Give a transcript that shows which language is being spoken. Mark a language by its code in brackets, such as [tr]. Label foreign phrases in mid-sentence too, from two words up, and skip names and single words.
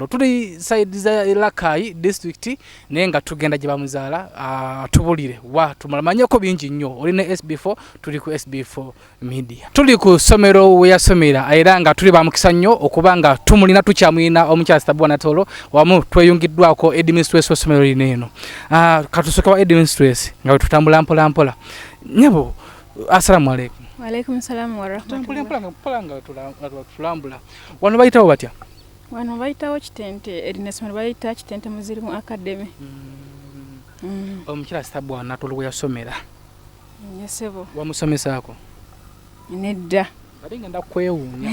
[lg] Tuli side za Rakai district naye nga tugenda gye bamuzaala tubulire tumanyeko bingi nnyo oli ne SB4 tuli ku SB4 Media tuli ku ssomero we yasomera era nga tuli bamukisa nnyo okuba nga tumulina tukyamulina omukyala Stabua Natooro wamu tweyungiddwako administration ssomero lino eno katusoke wa administration nga we tutambula mpola nyabo. [ar] السلام عليكم. وعليكم السلام ورحمة الله. [lg] Tulambula. Wano bayitawo batya? Wano bayitawo Kitente erinesomero bayita Kitente Muslim Academy. Omukyala Stabua Natooro we yasomera. Yesebo. Wamusomesaako? Nedda. Bali ngenda kwewuunya.